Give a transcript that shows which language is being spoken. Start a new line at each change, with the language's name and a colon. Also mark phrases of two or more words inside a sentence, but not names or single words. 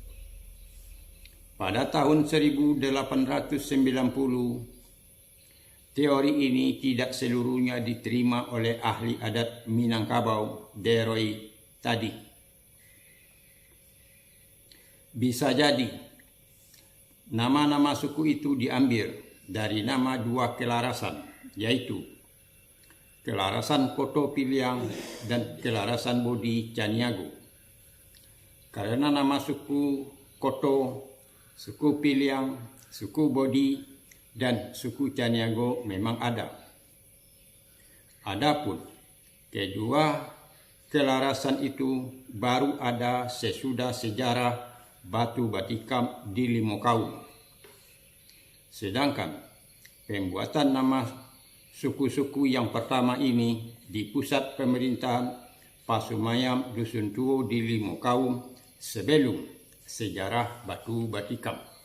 Indonesian: Pada tahun 1890, teori ini tidak seluruhnya diterima oleh ahli adat Minangkabau der Rohe tadi. Bisa jadi nama-nama suku itu diambil dari nama dua kelarasan, yaitu kelarasan Koto Piliang dan kelarasan Bodi Caniago. Karena nama suku Koto, suku Piliang, suku Bodi, dan suku Caniago memang ada. Adapun kedua kelarasan itu baru ada sesudah sejarah Batu Batikam di Limau. Sedangkan pembuatan nama suku-suku yang pertama ini di pusat pemerintahan Pasumayam Dusun Tuo di Limau sebelum sejarah Batu Batikam.